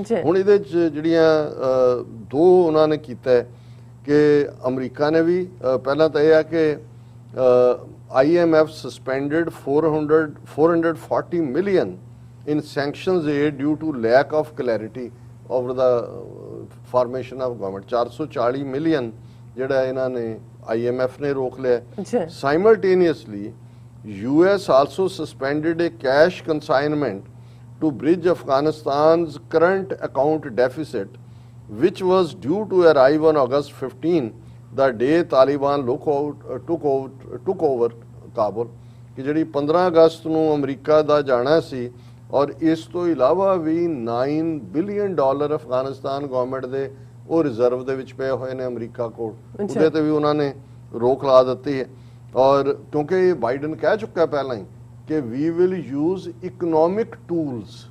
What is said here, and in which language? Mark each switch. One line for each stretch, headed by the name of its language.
Punjabi: ਹੁਣ ਇਹਦੇ ਚ ਜਿਹੜੀਆਂ ਦੋ ਉਹਨਾਂ ਨੇ ਕੀਤਾ ਕਿ ਅਮਰੀਕਾ ਨੇ ਵੀ ਪਹਿਲਾਂ ਤਾਂ ਇਹ ਹੈ ਕਿ
English: IMF suspended 440 million in sanctions aid due to lack of clarity over the formation of government।
Punjabi: 440 million ਜਿਹੜਾ ਇਹਨਾਂ ਨੇ IMF ਨੇ ਰੋਕ ਲਿਆ।
English: Simultaneously US also suspended a cash consignment to bridge Afghanistan's current account deficit, which was due to arrive on August 15, the day Taliban took over Kabul।
Punjabi: ਕਿ ਜਿਹੜੀ 15 ਅਗਸਤ ਨੂੰ America ਦਾ ਜਾਣਾ ਸੀ ਔਰ ਇਸ ਤੋਂ ਇਲਾਵਾ ਵੀ $9 ਬਿਲੀਅਨ ਅਫਗਾਨਿਸਤਾਨ ਗਵਰਨਮੈਂਟ ਦੇ ਉਹ ਰਿਜ਼ਰਵ ਦੇ ਵਿੱਚ ਪਏ ਹੋਏ ਨੇ ਅਮਰੀਕਾ ਕੋਲ, ਉਹਦੇ ਤੇ ਵੀ ਉਹਨਾਂ ਨੇ ਰੋਕ ਲਾ ਦਿੱਤੀ ਹੈ। ਔਰ ਕਿਉਂਕਿ ਬਾਈਡਨ ਕਹਿ ਚੁੱਕਾ ਪਹਿਲਾਂ ਹੀ ਕਿ we
English: Will use economic tools.